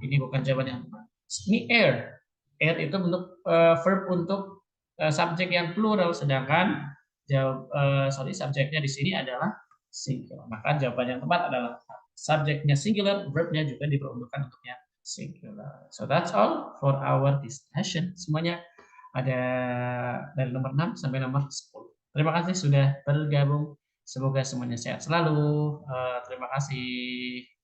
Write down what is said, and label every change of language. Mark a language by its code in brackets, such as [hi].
[id] Ini bukan jawaban yang tepat. Ini air. Air itu bentuk verb untuk subjek yang plural, sedangkan subjeknya di sini adalah singular. Maka jawaban yang tepat adalah subjeknya singular, verbnya juga diperuntukkan untuknya singular. [en] So that's all for our discussion. [id] Semuanya ada dari nomor 6 sampai nomor 10. Terima kasih sudah bergabung. Semoga semuanya sehat selalu. Terima kasih.